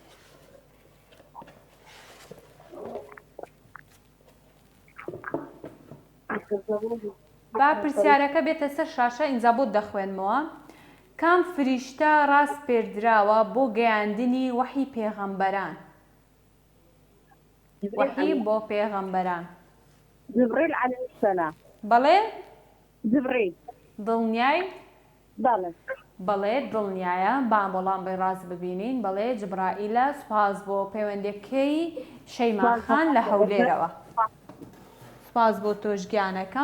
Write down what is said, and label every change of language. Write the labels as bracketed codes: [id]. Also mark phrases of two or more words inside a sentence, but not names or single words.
[ckb] با پرسیارەکە بێتە سەر شاشە ئینجا بۆ دەخوێنمەوە. کام فریشتە ڕاست پێردراوە بۆ گەیاندنی وەحی پێغەمبەران؟ وەحی بۆ پێغەمبەران. [ar] جبريل عليه السلام. [ckb] بەڵێ؟ جبريل. دڵنیای؟ بەڵێ. بەڵێ دڵنیایە با بەڵام بە ڕاست ببینین بەڵێ جبرائیلە سوپاس بۆ پەیوەندیەکەی شەیما خان لە هەولێرەوە. سپاس بۆ تۆش گیانەکەم.